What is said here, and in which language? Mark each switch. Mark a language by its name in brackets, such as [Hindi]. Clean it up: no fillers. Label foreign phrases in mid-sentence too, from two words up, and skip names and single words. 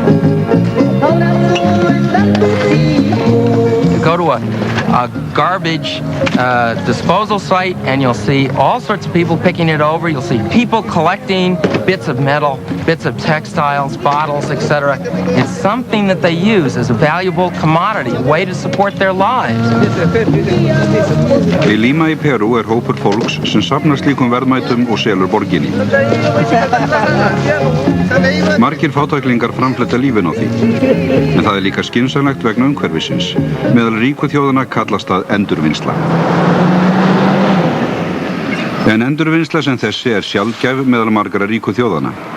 [English] You go to a garbage disposal site and you'll see all sorts of people picking it over. You'll see people collecting bits of metal, bits of textiles, bottles, etc. It's something that they use as a valuable commodity, a way to support their lives. [Icelandic] Í Lima í Perú hópur fólks sem safnar slíkum verðmætum og selur borginni. Margir fátæklingar framfletta lífin á því, en það líka skynsamlegt vegna umhverfisins. Meðal ríku þjóðanna kallast það endurvinnsla. En endurvinnsla sem þessi sjaldgæf meðal margra ríku þjóðanna.